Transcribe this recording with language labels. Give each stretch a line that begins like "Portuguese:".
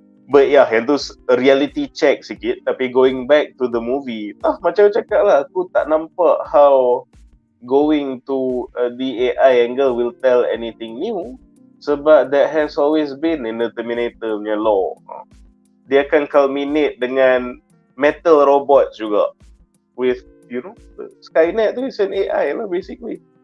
English: But yeah,
Malay: yang tu
English: reality check
Malay: sikit. Tapi
English: going back to the movie,
Malay: macam cakap lah, aku tak nampak
English: how going to the AI angle will tell anything new.
Malay: Sebab
English: that has always been in the Terminator
Malay: punya
English: law.
Malay: Dia akan culminate dengan metal robots juga.
English: With, you know, Skynet
Malay: tu
English: is an AI lah basically.